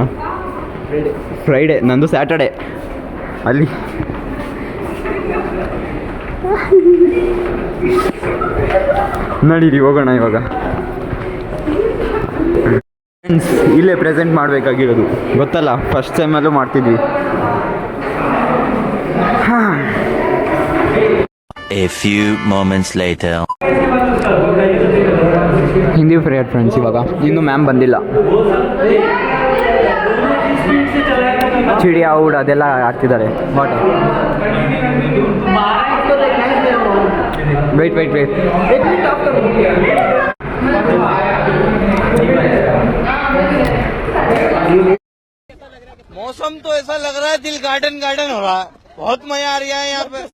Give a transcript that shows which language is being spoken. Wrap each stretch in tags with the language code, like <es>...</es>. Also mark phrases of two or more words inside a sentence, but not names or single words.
<kn>ಫ್ರೈಡೇ, ನಂದು ಸ್ಯಾಟರ್ಡೇ. ಅಲ್ಲಿ ನಡೀರಿ ಹೋಗೋಣ ಇವಾಗ. ಫ್ರೆಂಡ್ಸ್, ಇಲ್ಲೇ ಪ್ರೆಸೆಂಟ್ ಮಾಡಬೇಕಾಗಿರೋದು, ಗೊತ್ತಲ್ಲ,</kn> <en>first sem</en> <kn>ಮಾಡ್ತಿದ್ವಿ.</kn> <en>A few moments later.</en> <kn>ಹಿಂದಿ</kn> <en>period friends,</en> <kn>ಇವಾಗ ಇನ್ನೂ ಮ್ಯಾಮ್ ಬಂದಿಲ್ಲ.</kn> <hi>चिड़िया उड़</hi> <kn>ಅದೆಲ್ಲ ಆಡ್ತಿದ್ದಾರೆ.</kn> <en>what wait</en> <hi>मौसम तो ऐसा लग रहा है दिल गार्डन हो रहा है. बहुत मजा आ रहा है यहाँ पे.</hi>